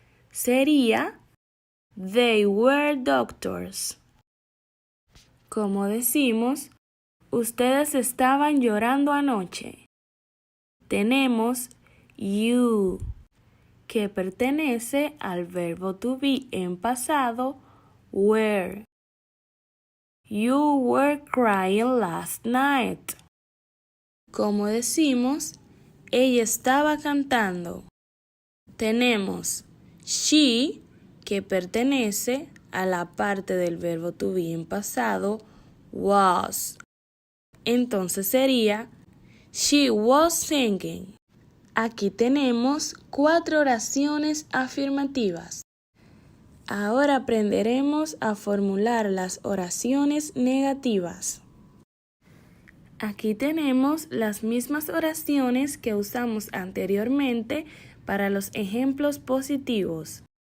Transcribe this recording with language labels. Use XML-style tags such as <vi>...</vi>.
<es>Sería</es> <en>they were doctors.</en> <es>Como decimos, ustedes estaban llorando anoche. Tenemos you, que pertenece al verbo to be en pasado, were.</es> <en>You were crying last night.</en> <es>Como decimos, ella estaba cantando. Tenemos she, que pertenece a la parte del verbo to be en pasado, was. Entonces sería</es> <en>she was singing.</en> <es>Aquí tenemos 4 oraciones afirmativas. Ahora aprenderemos a formular las oraciones negativas. Aquí tenemos las mismas oraciones que usamos anteriormente para los ejemplos positivos.</es>